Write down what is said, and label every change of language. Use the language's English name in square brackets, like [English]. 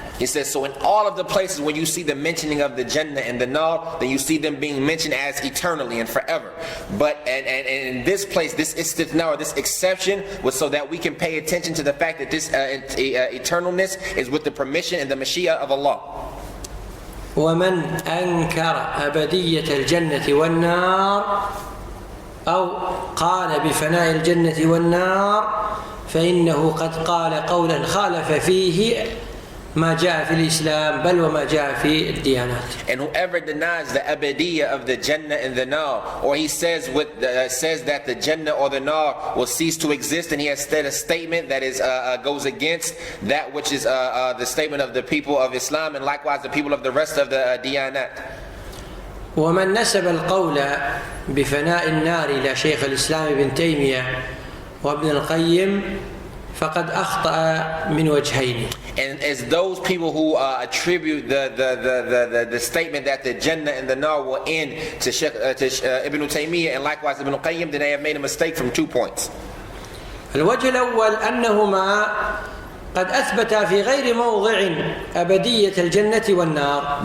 [English] He says, so in all of the places when you see the mentioning of the Jannah and the Nar, then you see them being mentioned as eternally and forever. But and in this place, this istithna, or this exception, was so that we can pay attention to the fact that this eternalness is with the permission and the Mashiach of Allah. [Arabic] ومن أنكر أبدية الجنة والنار أو قال بفناء الجنة والنار فإنه قد قال قولا خالف فيه ما جاء في الإسلام بل وما جاء في الديانات. [English] And whoever denies the abadiyya of the Jannah and the Nar, or he says that the Jannah or the Nar will cease to exist, and he has said a statement that is goes against that which is the statement of the people of Islam, and likewise the people of the rest of the diyanat. [Arabic] ومن نسب القول بفناء النار إلى شيخ الإسلام ابن تيمية وابن القيم فقد أخطأ من وجهين. [English] And as those people who attribute the statement that the Jannah and the Nar will end to Ibn Taymiyyah and likewise Ibn Qayyim, then they have made a mistake from 2 points. [Arabic] الوجه الأول أنهما قد أثبتا في غير موضع أبدية الجنة والنار.